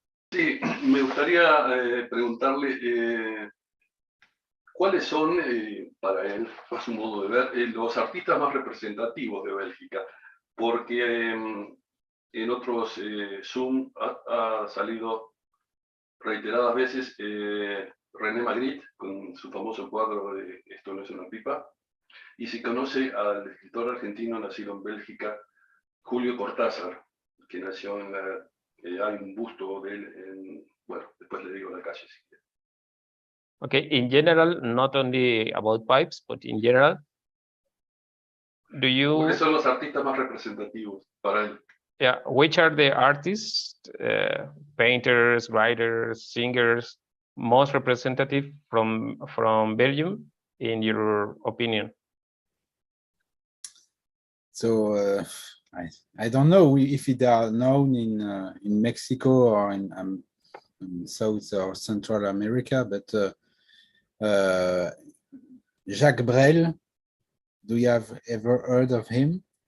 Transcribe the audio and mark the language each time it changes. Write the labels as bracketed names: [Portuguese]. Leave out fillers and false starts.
[Spanish] Sí, me gustaría preguntarle cuáles son, para él, a su modo de ver, los artistas más representativos de Bélgica, porque en otros Zoom ha salido reiteradas veces René Magritte con su famoso cuadro de Esto no es una pipa, y se conoce al escritor argentino nacido en Bélgica, Julio Cortázar, que nació en la... hay un busto de él, bueno, después le digo la calle. Si quiere. [English] Okay, in general, not only about pipes, but in general, [Spanish] ¿Cuáles son los artistas más representativos para él? [English] Yeah, which are the artists, painters, writers, singers, most representative from Belgium, in your opinion? So I don't know if they are known in Mexico or in South or Central America, but Jacques Brel, do you have ever heard of him?